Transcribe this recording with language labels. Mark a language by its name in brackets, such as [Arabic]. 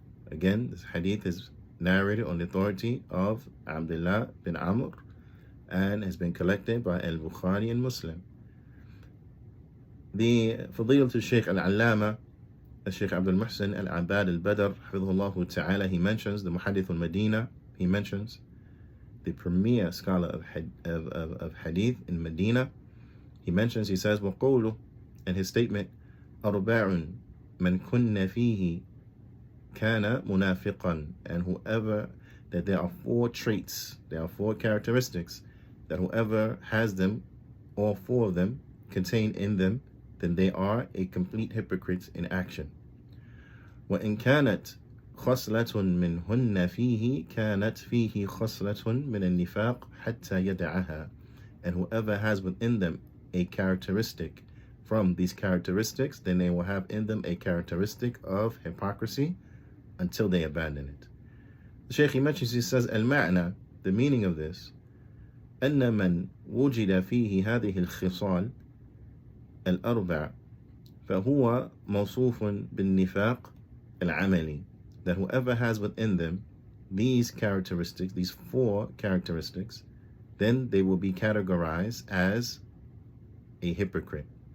[English] Again, this hadith is narrated on the authority of Abdullah bin Amr and has been collected by Al-Bukhari and Muslim. The Fadilatul Shaykh Al-Allama, Shaykh Abdul Muhsin Al-Abad Al-Badr, hafidhullah ta'ala, he mentions the Muhaddith al-Madina. He mentions the premier scholar of hadith in Medina. He says, [Arabic] وَقَوْلُ, [English] and his statement, [Arabic] أَرْبَعٌ مَنْ كُنَّ فِيهِ كَانَ مُنَافِقًا. [English] And whoever, that there are 4 traits, there are 4 characteristics, that whoever has them, all 4 of them, contained in them, then they are a complete hypocrite in action. [Arabic] وَإِنْ كَانَتْ خصلة منهن فيه كانت فيه خصلة من النفاق حتى يدعها. [English] And whoever has within them a characteristic from these characteristics, then they will have in them a characteristic of hypocrisy until they abandon it. The Shaykh, he mentions, he says, al-ma'na, the meaning of this, [Arabic] أن من وجد فيه هذه الخصال الأربع فهو موصوف بالنفاق العملي, [English] that whoever has within them these characteristics, these 4 characteristics, then they will be categorized as a hypocrite.